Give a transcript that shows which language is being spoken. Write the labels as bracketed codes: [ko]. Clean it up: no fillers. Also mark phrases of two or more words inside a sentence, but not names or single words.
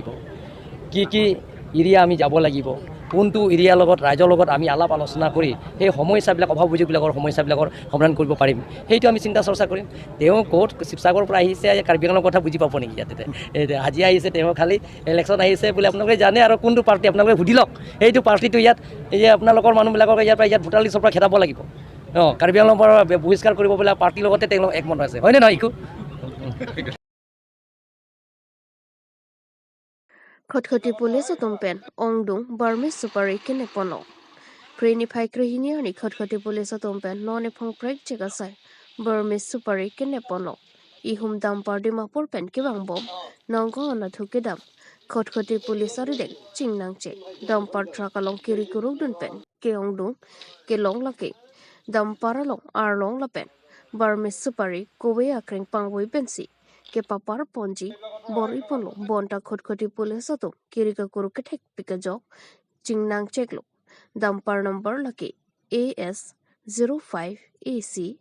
[as] কি এৰিয়া আমি যাব লাগিব কোনটো এৰিয়াৰ লগত ৰাইজৰ লগত আমি আলাপ আলোচনা কৰি সেই সমস্যাবিলাক অভাৱ অভিযোগবিলাকৰ সমস্যাবিলাকৰ সমাধান কৰিব পাৰিম সেইটো আমি চিন্তা চৰ্চা কৰিম তেওঁ ক'ত শিৱসাগৰৰ পৰা আহিছে কাৰ্বি আংলঙৰ কথা বুজি পাব নেকি ইয়াতে আজি আহিছে তেওঁ খালি ইলেকশ্যন আহিছে বুলি আপোনালোকে জানে আৰু কোনটো পাৰ্টি আপোনালোকে সুধি লওক সেইটো পাৰ্টিটো ইয়াত এই যে আপোনালোকৰ মানুহবিলাকক ইয়াত ভোটাৰ লিষ্টৰ পৰা খেদাব লাগিব কাৰ্বি আংলঙৰ পৰা বহিষ্কাৰ কৰিব বোলে পাৰ্টিৰ লগতে তেওঁলোক একমত হৈছে হয়নে নহয় ইকো [mjw] খটখটি পুলিচ tumpen ongdung barmis supari kinepono preni phai krihini ani khotkhoti pulice tumpen none phong prek chegasai barmis supari kinepono ihum dam pardi mapur pen kibang bom nonggo na thukidam khotkhoti pulice ari dek chingnangche dam par trakalong kiri kuruk dun pen ke ongdung ke long lake dam paralong arlong lapen barmis supari kowe akreng pangwoi pensi ke papar ponji bor ipolo bonta khotkhoti pulice to kirika kuruke thek pikajok chingnang cheklo dampar number laki AS 05AC